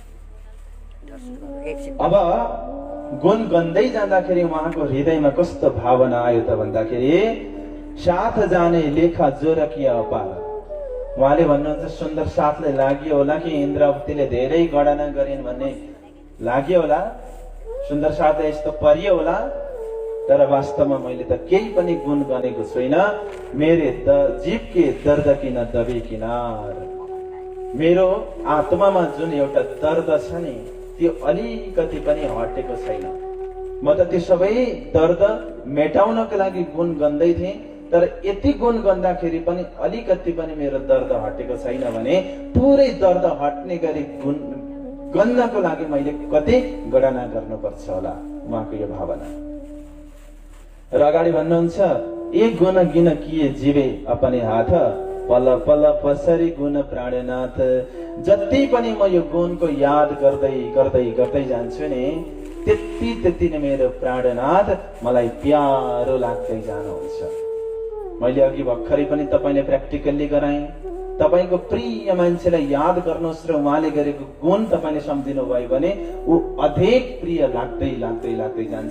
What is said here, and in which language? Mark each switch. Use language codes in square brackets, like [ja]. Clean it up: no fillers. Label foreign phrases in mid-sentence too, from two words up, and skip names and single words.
[ne] अब गुण गन्दै जाँदाखेरि उहाँको हृदयमा कस्तो भावना आयो त भन्दाखेरि, [hi] साथ जाने लेखा जोरकिया अपार। [ne] उहाँले भन्नुहुन्छ, सुन्दर साथले लाग्यो होला कि इन्द्रावतीले धेरै गणना गरिन् भन्ने लाग्यो होला, सुन्दर साथले यस्तो परियो होला, तर वास्तवमा मैले त केही पनि गुण गनेको छैन। [hi] मेरे जीव के दर्द किन दबे किनार, [ne] मेरो आत्मामा जुन एउटा दर्द छ नि, त्यो अलिकति पनि हटेको छैन। म त त्यो सबै दर्द मेटाउनको लागि गुण गन्दै थिएँ, तर यति गुण गन्दाखेरि पनि अलिकति पनि मेरो दर्द हटेको छैन भने पुरै दर्द हट्ने गरी गुण गन्नको लागि मैले कति गणना गर्नुपर्छ होला, उहाँको यो भावना। र अगाडि भन्नुहुन्छ, [hi] एक गुण गिन किए जीवे अपने हाथ, पल पल पसरी गुण प्राणनाथ। [ne] जति पनि म यो गुणको याद गर्दै गर्दै गर्दै जान्छु नि, त्यति नै मेरो प्राणनाथ मलाई प्यारो लाग्दै जानुहुन्छ। मैले अघि भर्खरै पनि तपाईले प्र्याक्टिकल्ली गराएँ, तपाईको प्रिय मान्छेलाई याद गर्नुहोस् र उहाँले गरेको गुण तपाईले सम्झिनु भयो भने ऊ अधिक प्रिय लाग्दै लाग्दै लाग्दै जान्छ।